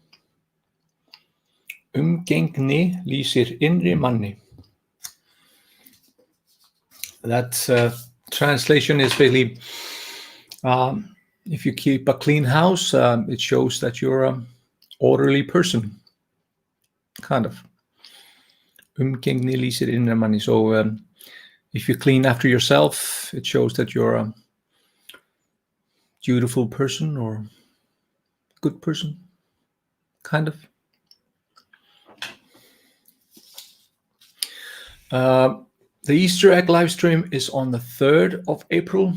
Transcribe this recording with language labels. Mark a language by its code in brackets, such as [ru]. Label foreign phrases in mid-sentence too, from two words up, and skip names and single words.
[is] Umgengni lýsir innri manni. [en] That translation is basically, if you keep a clean house, it shows that you're an orderly person, kind of. [is] Umgengni lýsir innri manni. [en] So if you clean after yourself, it shows that you're a dutiful person or good person, kind of. The Easter egg live stream is on the 3rd of April.